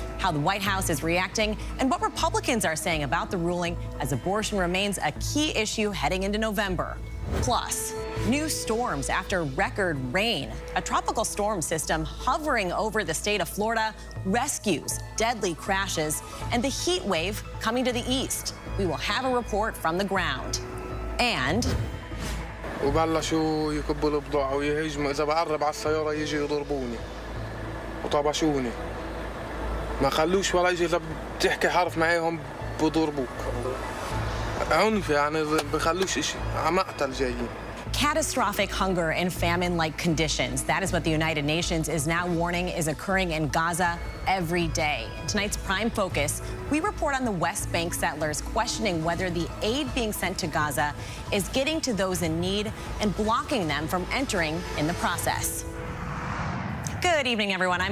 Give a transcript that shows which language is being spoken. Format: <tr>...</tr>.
<en>How the White House is reacting and what Republicans are saying about the ruling as abortion remains a key issue heading into November. Plus, new storms after record rain. A tropical storm system hovering over the state of Florida, rescues, deadly crashes, and the heat wave coming to the east. We will have a report from the ground. And</en> <ar>وبلشوا يكبوا البضاعة ويهجموا إذا بقرب على السيارة يجي يضربوني وطبشوني ما خلوش ولا يجي إذا بتحكي حرف معاهم بضربوك عنف يعني بخلوش إشي عم أقتل جايين.</ar> <en>Catastrophic hunger and famine-like conditions. That is what the United Nations is now warning is occurring in Gaza every day. In tonight's prime focus, we report on the West Bank settlers questioning whether the aid being sent to Gaza is getting to those in need and blocking them from entering in the process. Good evening, everyone.</en>